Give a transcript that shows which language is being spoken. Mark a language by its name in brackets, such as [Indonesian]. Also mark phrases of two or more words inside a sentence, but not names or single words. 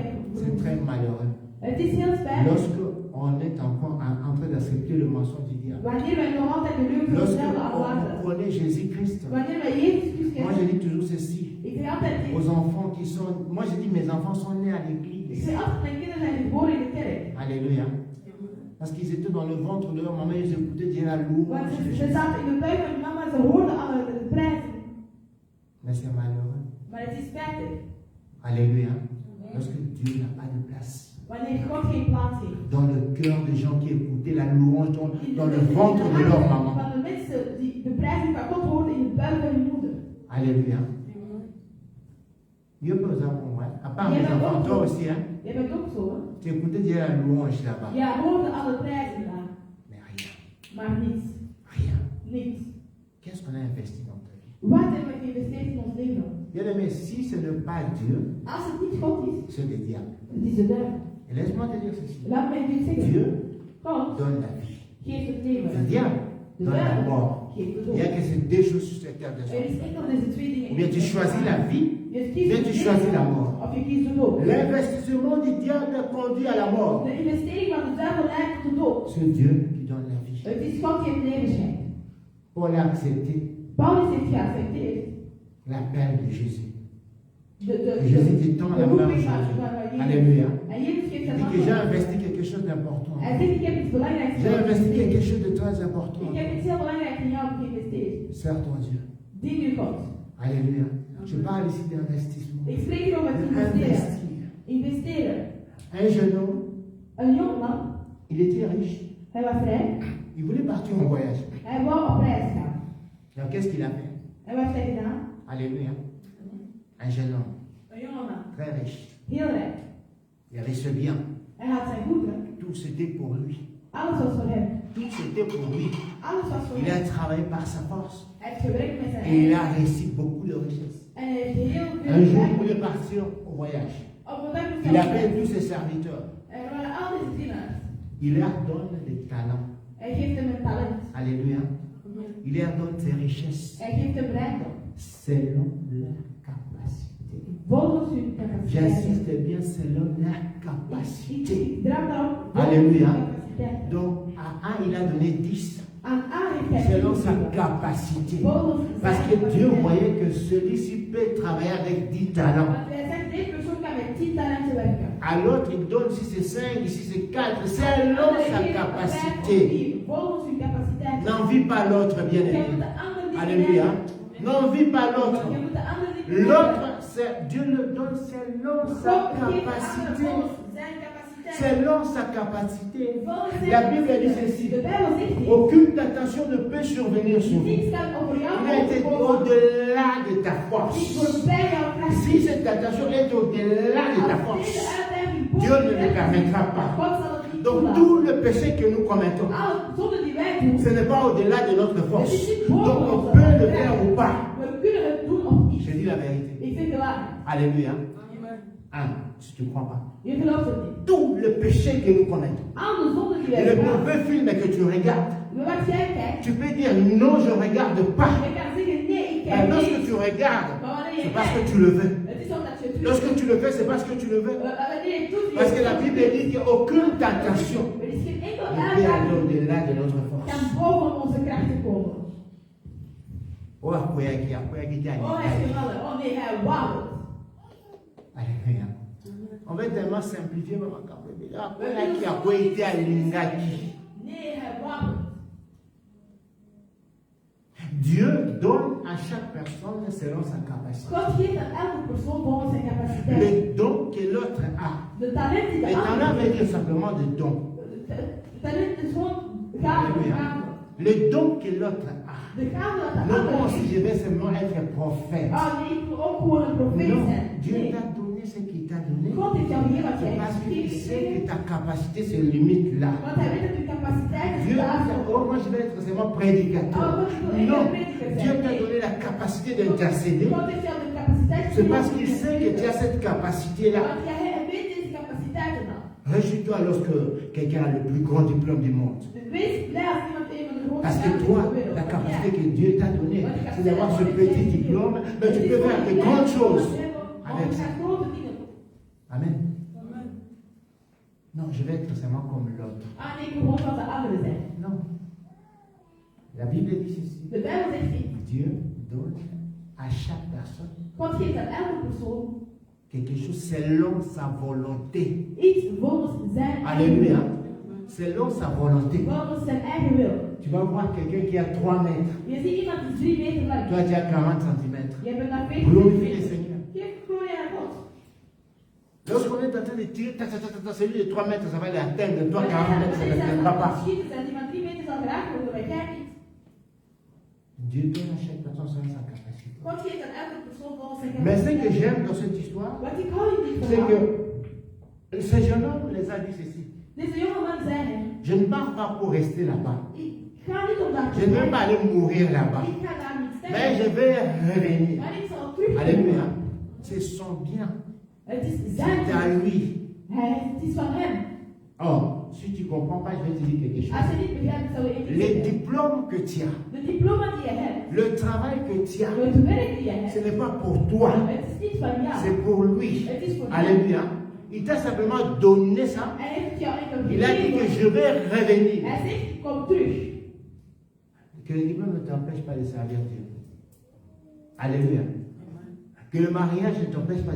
[French] C'est [Dutch] gedaan. [French] très malheureux. [Dutch] Het is heel spijtig. [French] Lorsque on est encore en train d'accepter le mensonge du diable. [Dutch] Wanneer wij nog altijd de leugen van de [French] Lorsque [Dutch] duivel [French] on [Dutch] aanlaten. [French] connaît Jésus-Christ. [Dutch] Wanneer wij Jezus Christus [French] Moi je [Dutch] kennen. [French] dis toujours ceci. [Dutch] Ik zeg altijd dit. [French] Aux enfants qui sont... Moi je dis mes enfants sont nés à [Dutch] Ik [French] l'église. [Dutch] zeg altijd, mijn kinderen zijn geboren in de kerk. [French] Alléluia. Parce qu'ils étaient dans le ventre de leur maman, ils écoutaient dire la louange [Dutch] Want [French] de [Dutch] ze [French] Jésus. [Dutch] zaten in de buik van hun mama, ze hoorden alle de prijzen. [French] Mais c'est malheureux. [Dutch] Maar het is spijtig. [French] Alléluia. Lorsque Dieu n'a pas de place. [Dutch] Wanneer God geen plaats heeft. [French] Dans le cœur des gens qui écoutaient la louange dans le [Dutch] In [French] ventre de leur [Dutch] harten [French] maman. [Dutch] van de mensen die de prijzen van God hoorden in de buik van hun moeder. [French] Alléluia. Dieu peut ça pour moi. À part mes enfants, toi aussi, hein. [Dutch] Jij bent ook zo, hè? [French] Tu écoutais dire la louange là-bas. [Dutch] Ja, hoorde alle prijzen daar. [French] Mais rien. [Dutch] Maar niets. [French] Rien. [Dutch] Niets. [French] Qu'est-ce qu'on a investi dans ta vie? [Dutch] Wat hebben we geïnvesteerd in ons leven? [French] Bien aimé, si ce n'est pas Dieu, [Dutch] Als het niet God is, [French] c'est le diable. [Dutch] het is de duivel. [French] Et laisse-moi te dire ceci. [Dutch] Laat mij dit zeggen. [French] Dieu [Dutch] God [French] donne la vie. [Dutch] geeft het leven. [French] Le diable [Dutch] De [French] donne la [Dutch] duivel [French] mort. [Dutch] geeft de [French] Il n'y a [Dutch] dood. [French] que ces deux choses sur cette terre de [Dutch] Er [French] sorte. [Dutch] is enkel deze twee dingen. [French] Ou bien tu choisis la vie, [Dutch] Je [French] ou [Dutch] kiest [French] bien tu [Dutch] het [French] choisis la [Dutch] leven, [French] mort. [Dutch] of je kiest de dood. [French] L'investissement du diable conduit à la mort. [Dutch] De investering van de duivel leidt tot de dood. [French] C'est Dieu qui donne la vie. [Dutch] Het is God die het leven schenkt. [French] Paul a accepté [Dutch] Paulus heeft geaccepteerd. [French] l'appel de Jésus. [Dutch] De [French] Jésus dit tant la main [Dutch] roeping [French] aux [Dutch] van [French] choses. [Dutch] Jezus. [French] Alléluia. [Dutch] En Jezus geeft [French] Il [Dutch] zijn [French] dit que j'ai [Dutch] hand. [French] investi quelque chose d'important. [Dutch] Hij zegt, ik heb iets belangrijks [French] J'ai investi quelque [Dutch] geïnvesteerd. [French] chose de très important. [Dutch] Ik heb iets heel belangrijks in jou geïnvesteerd. [French] Sers ton Dieu. [Dutch] Dien je God. [French] Alléluia. Je parle ici d'investissement. [Dutch] Ik spreek hier over het investeren. [French] Investir. [Dutch] Investeren. [French] Un jeune homme, [Dutch] Een jongeman, [French] il était riche. [Dutch] hij was rijk. [French] Il voulait partir en voyage. [Dutch] Hij wou op reis gaan. [French] Alors qu'est-ce qu'il a fait? [Dutch] En wat heeft hij gedaan? [French] Alléluia. Un jeune homme, [Dutch] Een jongeman, [French] très riche. [Dutch] heel rijk. [French] Il avait ce bien. [Dutch] Hij had zijn goederen. [French] Tout c'était pour lui. [Dutch] Alles was voor hem. [French] Tout c'était pour lui. [Dutch] Alles was voor [French] Il [Dutch] hem. [French] a travaillé par sa force. [Dutch] Hij heeft gewerkt met zijn [French] Et il [Dutch] eigen. [French] a réussi beaucoup de richesses. [Dutch] En hij heeft heel [French] Un [Dutch] veel [French] jour, il [Dutch] rijk. [French] voulait partir au voyage. [Dutch] Op een dag moest [French] Il [Dutch] hij [French] appelle [Dutch] op [French] tous [Dutch] reis. [French] ses serviteurs. [Dutch] Er waren al deze dienaars. [French] Il leur donne des talents. [Dutch] Hij geeft hem een talent. [French] Alléluia. Il leur donne ses richesses [Dutch] Hij geeft hem rijkdom. [French] selon leur capacité. [Dutch] Volgens hun capaciteit. [French] J'insiste bien, selon leur capacité. [Dutch] Ik drang daarop. [French] Alléluia. [Dutch] Capaciteit. [French] Donc, à un, il a donné 10 [Dutch] Aan A heeft hij [French] selon sa [Dutch] gegeven. [French] capacité. [Dutch] Volgens [French] Parce [Dutch] zijn [French] que Dieu [Dutch] capaciteit. [French] voyait que celui-ci peut travailler avec 10 talents. [Dutch] Want wij zeggen, deze persoon kan met 10 talenten werken. [French] À l'autre, il donne si c'est 5, ici c'est 4, selon sa capacité. [Dutch] Volgens hun capaciteit. [French] N'envie pas l'autre, bien [Dutch] Je [French] aimé. [Dutch] moet de ander niet [French] Alléluia. [Dutch] benijden. [French] N'envie pas l'autre. [Dutch] Je moet de ander niet benijden. [French] L'autre, Dieu le donne selon sa [Dutch] God geeft de ander [French] capacité. [Dutch] volgens zijn capaciteit. [French] Selon sa capacité. [Dutch] Volgens zijn [French] La Bible dit [Dutch] capaciteit. [French] ceci. [Dutch] De Bijbel zegt hier. [French] Aucune tentation ne peut survenir sur vous. [Dutch] Niets kan over jou [French] Il a été [Dutch] komen. [French] au-delà de ta [Dutch] Niet [French] force. [Dutch] voorbij jouw kracht. [French] Si cette tentation est au-delà de ta [Dutch] Als [French] force, [Dutch] deze uitdaging [French] Dieu ne [Dutch] boven [French] le [Dutch] je [French] permettra pas. [Dutch] God zal het niet [French] Donc [Dutch] toelaten. [French] tout le péché que nous commettons, [Dutch] Alle zonden die wij doen, [French] ce n'est pas au-delà de notre [Dutch] het [French] force. [Dutch] is niet boven [French] Donc on [Dutch] onze [French] peut le [Dutch] kracht. [French] faire ou pas. [Dutch] We kunnen het doen of niet. [French] Je dis la vérité. [Dutch] Ik zeg de waarheid. [French] Alléluia. Si tu ne crois pas. [Dutch] Je gelooft het niet. [French] Tout le péché que nous commettons, [Dutch] Alle zonden die [French] et [Dutch] wij [French] le [Dutch] doen, [French] mauvais film que tu regardes, [Dutch] wat jij kijkt, [French] tu peux dire non, je ne regarde pas. [Dutch] je kan zeggen nee, ik [French] Mais [Dutch] kijk [French] lorsque [Dutch] niet. [French] tu regardes, [Dutch] Maar wanneer je [French] c'est parce que [Dutch] kijkt, [French] tu le veux. [Dutch] het is omdat je het doet. [French] Lorsque tu le fais, c'est parce que tu le veux. [Dutch] Wanneer je het doet, [French] Parce que la Bible dit qu'aucune tentation [Dutch] er is geen enkele [French] ne peut aller [Dutch] uitdaging [French] au-delà de notre [Dutch] kan [French] force. [Dutch] boven onze krachten komen. [Lingala] Oh, akoya ki [Dutch] Oh, hij is geweldig. Oh nee, hij wauwt. [French] Alléluia. On va tellement simplifier ma campagne. [Lingala] Akoya ki akoya ite alingaki. [Dutch] Nee, hij wauwt. [French] Dieu donne à chaque personne selon sa capacité. [Dutch] God geeft aan elke persoon volgens zijn capaciteit. [French] Le don que l'autre a. [Dutch] De talent die de [French] Et talent [Dutch] ander [French] veut dire simplement de don. [Dutch] de talent is gewoon gave. [French] Alléluia. Le don que l'autre a. [Dutch] De gave dat de [French] Non [Dutch] ander [French] pas si [Dutch] heeft. [French] je vais seulement être prophète. [Dutch] Oh nee, ik wil ook gewoon een profeet [French] Non, [Dutch] zijn. [French] Dieu [Dutch] Nee. [French] t'a donné ce qu'il t'a donné. [Dutch] God heeft jou gegeven wat jij [French] C'est parce [Dutch] hebt [French] qu'il [Dutch] gegeven. [French] sait que ta capacité se limite là. [Dutch] Want hij weet dat uw capaciteit is [French] Dieu [Dutch] daar. [French] t'a dit, oh, moi je vais être seulement prédicateur. Non, Dieu t'a donné la capacité d'intercéder. [Dutch] God heeft jou de capaciteit [French] C'est parce qu'il sait que tu as cette capacité-là. [Dutch] Want jij weet deze capaciteiten dan. [French] Réjouis-toi lorsque quelqu'un a le plus grand diplôme du monde. [Dutch] Wees blij als iemand een van de grootste [French] Parce que toi, la capacité que Dieu t'a donnée, c'est d'avoir ce petit diplôme, mais tu peux faire de grandes choses avec ça. Amen. Non, je vais être seulement comme l'autre. [Dutch] Ah nee, ik wil gewoon zoals de anderen zijn. [French] Non. La Bible dit ceci. [Dutch] De Bijbel zegt niet. [French] Dieu donne à chaque personne [Dutch] God geeft aan elke persoon [French] quelque chose selon sa volonté. [Dutch] iets volgens zijn eigen [French] Alléluia. [Dutch] wil. [French] Selon sa volonté. [Dutch] Volgens zijn eigen wil. [French] Tu vas voir quelqu'un qui a 3 mètres. [Dutch] Je ziet iemand die 3 meter lang is. [French] Toi, tu as 40 cm. [Dutch] Je bent naar 40 [French] Glorifie le [Dutch] meter. [French] Seigneur. [Dutch] Geef glorie aan God. [French] Lorsqu'on est en train de tirer, celui de 3 mètres, ça va l'atteindre. Toi, 40 mètres, ça ne [Dutch] Wanneer zij [French] l'atteindra [Dutch] aan [French] pas. [Dutch] het schieten zijn, die van 3 meter zal geraakt worden, maar jij niet. [French] Dieu donne à chaque personne selon sa capacité. [Dutch] God geeft aan elke persoon volgens zijn [French] Mais ce que [Dutch] capaciteit. [French] j'aime dans cette histoire, [Dutch] Wat ik hou in dit [French] c'est [Dutch] verhaal. [French] que ce jeune homme les a dit ceci. [Dutch] Deze jongeman zei hem, [French] Je ne pars pas pour rester là-bas. [Dutch] ik ga niet op dat [French] Je ne vais pas aller mourir là-bas. [Dutch] Ik ga daar niet [French] Mais je [Dutch] sterven. [French] vais revenir. [Dutch] Maar ik zal terugkomen. [French] Alléluia. C'est son bien. [Dutch] Het is zijn [French] C'est à lui. [Dutch] Het is van hem. [French] Or, si tu ne comprends pas, je vais te dire quelque chose. [Dutch] Als je niet begrijpt, zou je even [French] Les [Dutch] zeggen. [French] diplômes que tu as, [Dutch] De diploma die je hebt, [French] le travail que tu as, [Dutch] het werk die je [French] ce [Dutch] hebt, [French] n'est pas pour toi, [Dutch] het is niet van jou. [French] c'est pour lui. [Dutch] Het is voor hem. [French] Alléluia. Il t'a simplement donné ça. [Dutch] Hij heeft jou enkel [French] Il a dit que [Dutch] gegeven. [French] je vais revenir. [Dutch] Hij zegt, kom terug. [French] Que le diplôme ne t'empêche pas de servir Dieu. Alléluia. Que le mariage ne t'empêche pas de